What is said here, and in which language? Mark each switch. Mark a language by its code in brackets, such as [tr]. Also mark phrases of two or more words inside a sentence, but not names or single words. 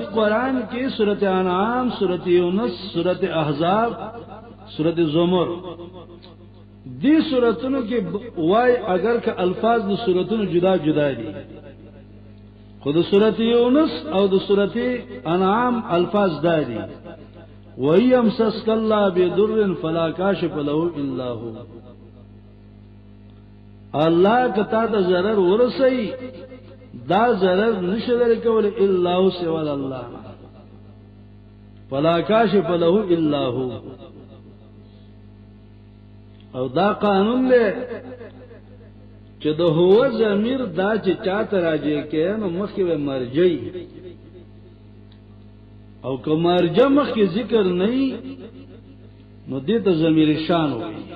[ps] قرآن کی سورۃ انعام، سورۃ یونس، سورۃ احزاب، سورۃ زمر، دی سورتونو کې وای اگر که الفاظ د سورتونو جدا جدا دي، خود سورۃ یونس او د سورۃ انعام الفاظ دادي، [ar] وَيَمْسَسْكَ اللَّهُ بِضُرٍّ فَلَا كَاشِفَ لَهُ إِلَّا هُوَ. [ps] الله کتا ته ضرر ورسي، دا ضرر نشه درکول [ar] الا هو سوى الله، فلا کاشف له الا هو. [ps] او دا قانون دی چې د هو ضمیر دا چې چاته راځي کې نو مخکې مرجئ، او که مرجع مخکې ذکر نه نو دې ته ضمیر شان وي.